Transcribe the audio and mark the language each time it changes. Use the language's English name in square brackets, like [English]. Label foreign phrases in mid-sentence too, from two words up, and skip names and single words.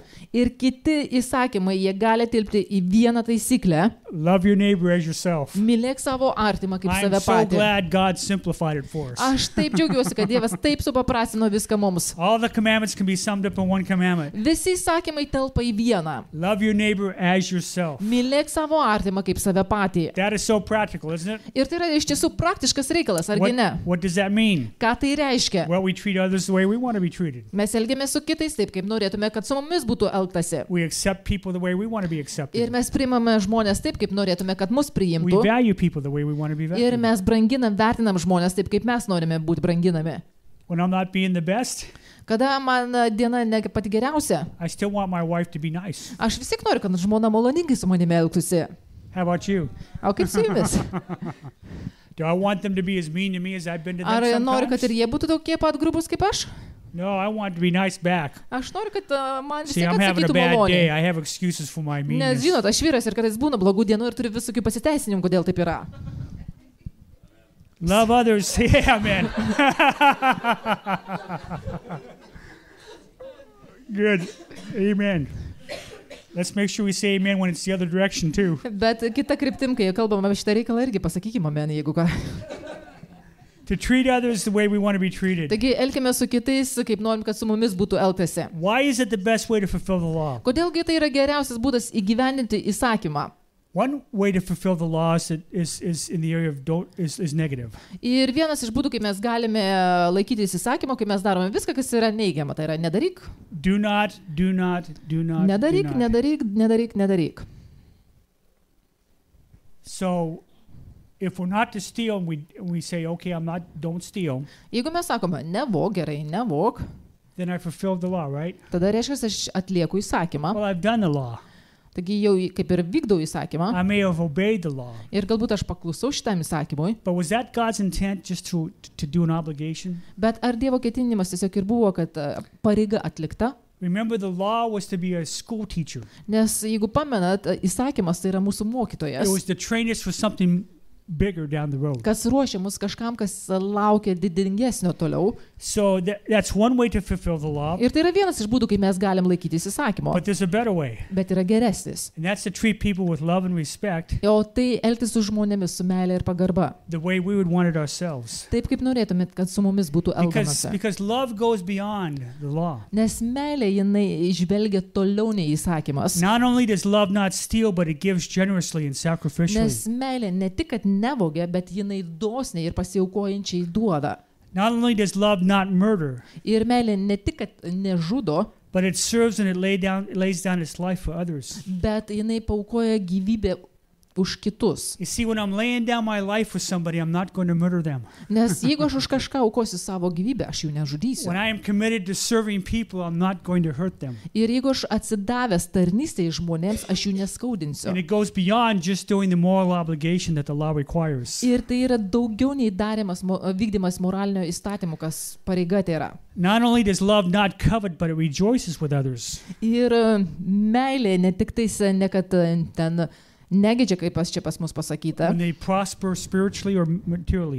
[Lithuanian] Ir kiti įsakymai, jie gali tilpti į vieną taisyklę. [English] love your neighbor as yourself. [Lithuanian] Mylėk savo artimą kaip [English] I'm [Lithuanian] save [English] so [Lithuanian] patį. [English] glad God simplified it for us. [Lithuanian] Aš taip džiaugiuosi, kad Dievas taip supaprastino viską mums. [English] All the commandments can be summed up in one commandment: [Lithuanian] Visi įsakymai telpa į vieną. [English] love your neighbor as yourself. [Lithuanian] Mylėk savo artimą kaip save patį. [English] That is so practical, isn't it? [Lithuanian] Ir tai yra iš tiesų praktiškas reikalas, argi ne? [English] What does that mean? [Lithuanian] Ką tai reiškia? [English] Well, we treat others the way we want to be treated. [Lithuanian] Mes elgiamės su kitais taip, kaip norėtume, kad su mumis būtų elgtasi. [English] We accept people the way we want to be [Lithuanian] Ir [English] accepted. [Lithuanian] mes priimame žmonės taip, kaip norėtume, kad mus [English] We [Lithuanian] priimtų. [English] value people the way we want to be [Lithuanian] Ir [English] valued. [Lithuanian] mes branginam, vertinam žmonės taip, kaip mes norime būti branginami. [English] When I'm not being the best, [Lithuanian] Kada man diena ne pati geriausia, [English] I still want my wife to be nice. [Lithuanian] aš vis tiek noriu, kad žmona maloningai su manimi elgtųsi. [English] How about you? [Lithuanian] O kaip su jumis? [English] Do I want them to be as mean to me as I've been to [Lithuanian] Ar [English] them [Lithuanian] noriu, kad ir [English] sometimes? [Lithuanian] jie būtų tokie pat grubus kaip aš? [English] No, I want to be nice back. [Lithuanian] Aš noriu, kad man vis [English] See, [Lithuanian] tiek [English] I'm having a [Lithuanian] atsakytų [English] bad day. [Lithuanian] maloniai. [English] I have excuses for my [Lithuanian] Nes [English] meanness. [Lithuanian] žinot, aš vyras ir kartais būna blogų dienų ir turiu visokių pasiteisinimų, kodėl taip yra. [English] Love others. Yeah, man. Good. Amen. Let's make sure we say amen when it's the other direction too. [Lithuanian] Bet kita kryptim, kai kalbam apie šitą reikalą, irgi pasakykime amen, jeigu ką. [English] To treat others the way we want to be treated. [Lithuanian] Taigi elkime su kitais, kaip norim, kad su mumis būtų elgtasi. [English] Why is it the best way to fulfill the law? [Lithuanian] Kodėlgi tai yra geriausias būdas įgyvendinti įsakymą? [English] One way to fulfill the law is in the area of is negative. [Lithuanian] Ir vienas iš būdų, kaip mes galime laikytis įsakymo, kai mes darome viską, kas yra neigiama, tai yra nedaryk, [English] Do not, do not, do not. [Lithuanian] nedaryk, [English] do not. [Lithuanian] nedaryk, nedaryk, nedaryk. [English] So, if we're not to steal, and we say, okay, don't steal, [Lithuanian] Jeigu mes sakome, nevok, gerai, nevok, [English] then I fulfilled the law, right? [Lithuanian] tada reiškia, aš atlieku įsakymą. [English] Well, I've done the law. [Lithuanian] Taigi jau kaip ir vykdau įsakymą. [English] I may have obeyed the law. [Lithuanian] Ir galbūt aš paklusau šitam įsakymui. [English] But was that God's intent just to do an obligation? [Lithuanian] Bet ar Dievo ketinimas tiesiog ir buvo, kad pareiga atlikta? [English] Remember, the law was to be a school teacher. [Lithuanian] Nes jeigu pamenat, įsakymas tai yra mūsų [English] It [Lithuanian] mokytojas, [English] was to train us for something bigger down the road. [Lithuanian] kas ruošia mus kažkam, kas laukia didingesnio toliau. [English] So that's one way to fulfill the law. [Lithuanian] Ir tai yra vienas iš būdų, kaip mes galim laikytis įsakymo. [English] But there's a better way. [Lithuanian] Bet yra geresnis. [English] And that's to treat people with love and respect [Lithuanian] O tai elgtis su žmonėmis su meilė ir pagarba. [English] the way we would want it ourselves. [Lithuanian] Taip kaip norėtumėt, kad su mumis būtų elgiamasi. [English] Because love goes beyond the law. [Lithuanian] Nes meilė jinai išvelgia toliau nei įsakymas. [English] Not only does love not steal, but it gives generously and sacrificially. [Lithuanian] Nes meilė ne tik, kad nevogia, bet jinai dosniai ir pasiaukojančiai duoda. [English] Not only does love not murder, [Lithuanian] Ir meilė ne tik, kad nežudo, [English] but it serves and it lays down its life for others. [Lithuanian] bet jinai paukoja gyvybę už kitus. [English] You see, when I'm laying down my life for somebody, I'm not going to murder them. [Lithuanian] Nes jeigu aš už kažką aukosiu savo gyvybę, aš jų nežudysiu. [English] When I am committed to serving people, I'm not going to hurt them. [Lithuanian] Ir jeigu aš atsidavęs tarnystėje žmonėms, aš jų neskaudinsiu. [English] And it goes beyond just doing the moral obligation that the law requires. [Lithuanian] Ir tai yra daugiau nei vykdymas moralinio įstatymų, kas pareiga tai yra. [English] Not only does love not covet, but it rejoices with others. [Lithuanian] Ir meilė ne tik tais, ne kad ten Negedžia, kaip čia pas mus pasakyta, [English] when they prosper spiritually or materially.